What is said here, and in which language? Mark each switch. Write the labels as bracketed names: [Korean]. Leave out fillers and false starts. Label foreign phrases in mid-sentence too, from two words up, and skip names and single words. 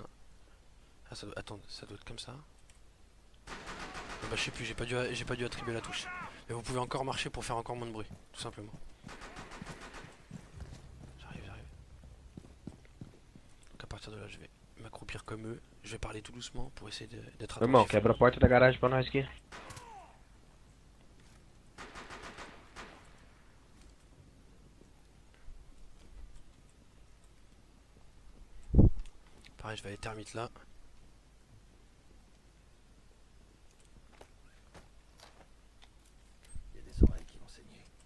[French] Ah, attends, ça doit être comme ça. Ah bah je sais plus, j'ai pas dû attribuer la touche. Mais vous pouvez encore marcher pour faire encore moins de bruit, tout simplement. J'arrive. Donc à partir de là je vais m'accroupir comme eux. Je vais parler tout doucement pour essayer d'être [Portuguese] Irmão, [French] attentif. [Portuguese] quebra a porta da garagem pra nós aqui. [French] Pareil, je vais aller termite là. Il y a des oreilles qui vont saigner.